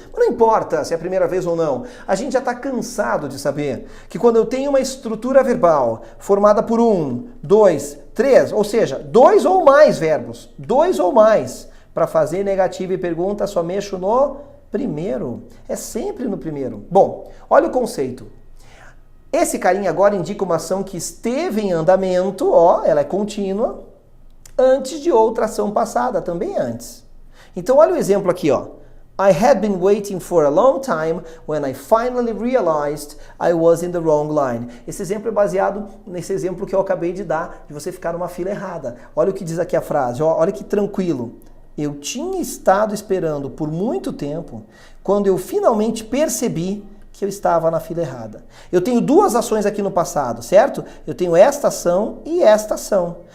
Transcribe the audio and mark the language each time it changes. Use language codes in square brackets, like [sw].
[pt] Mas não importa se é a primeira vez ou não. A gente já está cansado de saber que quando eu tenho uma estrutura verbal formada por 1, 2, 3, ou seja, 2 ou mais verbos, 2 ou mais, para fazer negativa e pergunta só mexo no primeiro. É sempre no primeiro. Bom, olha o conceito. Esse carinha agora indica uma ação que esteve em andamento, ó, ela é contínua, antes de outra ação passada, também antes. Então olha o exemplo aqui, ó. [en] I had been waiting for a long time when I finally realized I was in the wrong line. [pt] Esse exemplo é baseado nesse exemplo que eu acabei de dar, de você ficar numa fila errada. Olha o que diz aqui a frase, ó, olha que tranquilo. Eu tinha estado esperando por muito tempo quando eu finalmente percebi que eu estava na fila errada. Eu tenho duas ações aqui no passado, certo? Eu tenho esta ação e esta ação.